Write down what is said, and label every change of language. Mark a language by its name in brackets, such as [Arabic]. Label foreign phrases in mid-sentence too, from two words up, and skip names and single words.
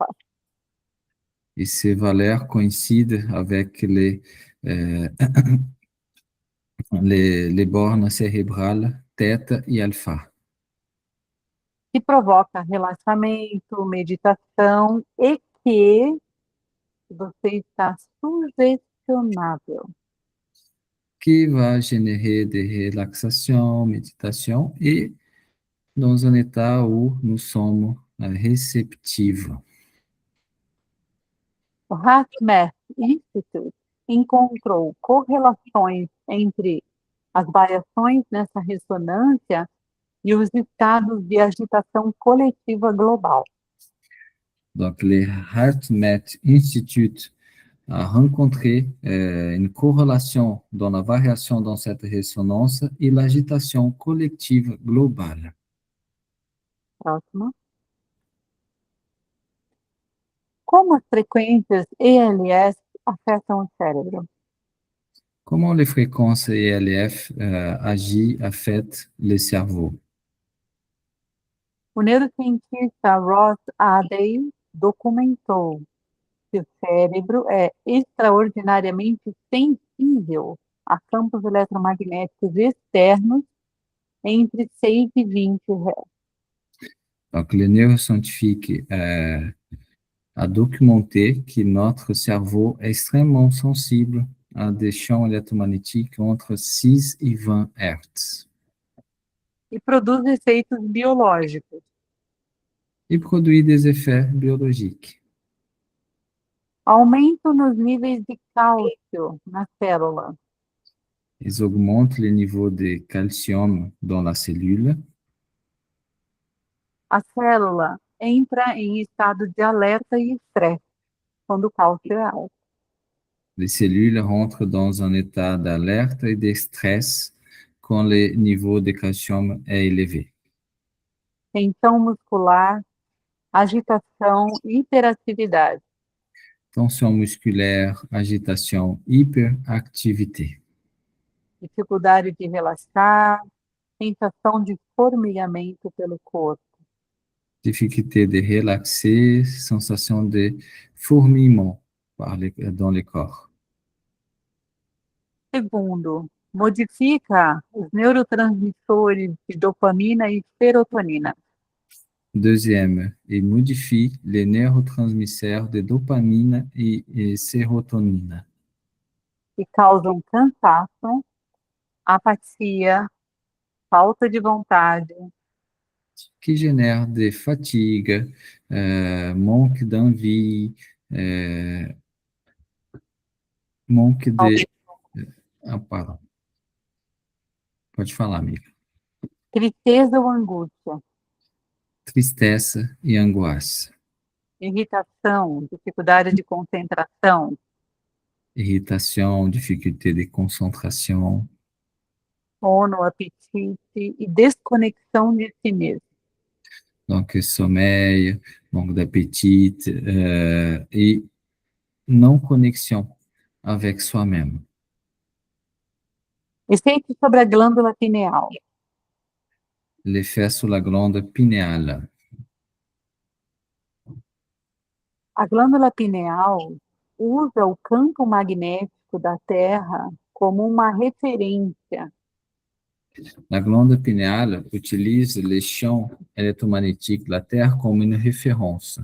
[French] Et ces valeurs coïncident avec les bornes cérébrales θ et alpha. [Portuguese] Que provoca relaxamento, meditação e que você está sugestionável. [French] Qui va générer des relaxations, méditation et dans un état où nous sommes réceptifs. [Portuguese] O HeartMath Institute encontrou correlações entre as variações nessa ressonância e os estados de agitação coletiva global. [French] Donc, le HeartMath Institute a rencontré une corrélation dans la variation dans cette résonance et l'agitation collective globale. [Portuguese] Próximo. Como as frequências ELS afetam o cérebro? [French] Comment les fréquences ELF agissent, affectent le cerveau? [Portuguese] O neurocientista Ross Adey documentou que o cérebro é extraordinariamente sensível a campos eletromagnéticos externos entre 6 e 20 Hz. [French] Donc, le neuroscientifique a documenté que notre cerveau est extrêmement sensible à des champs électromagnétiques entre 6 et 20 Hz. [Portuguese] E produz efeitos biológicos. [French] Et produit des effets biologiques. [Portuguese] Aumento nos níveis de cálcio na célula. [French] Ils augmentent le niveau de calcium dans la cellule. [Portuguese] A célula entra em estado de alerta e estresse quando o cálcio é alto. [French] Les cellules rentrent dans un état d'alerte et de stress quand le niveau de calcium est élevé. [Portuguese] Tensão muscular, agitação e hiperatividade. [French] Tension musculaire, agitation, hyperactivité. [Portuguese] Dificuldade de relaxar, sensação de formigamento pelo corpo. [French] Difficulté de relaxer, sensation de fourmillement dans le corps. [Portuguese] Segundo, modifica os neurotransmissores de dopamina e serotonina, [French] Deuxième, il modifie les neurotransmetteurs de dopamine et sérotonine [Portuguese] que causam cansaço, apatia, falta de vontade, [French] qui génèrent des fatigues, manque d'envie, manque de... Ah, pardon. [Portuguese] Pode falar, amiga. tristeza ou angústia, Tristeza e angoisse, irritação, dificuldade de concentração, irritação, dificuldade de concentração, sono, apetite e desconexão de si mesmo. [French] donc sommeil, manque d'appétit et non connexion avec soi-même. [Portuguese] Efeito sobre a glândula pineal. [French] L'effet sur la glande pinéale. [Portuguese] A glândula pineal usa o campo magnético da Terra como uma referência [French] La glande pinéale utilise les champs électromagnétiques de la Terre comme une référence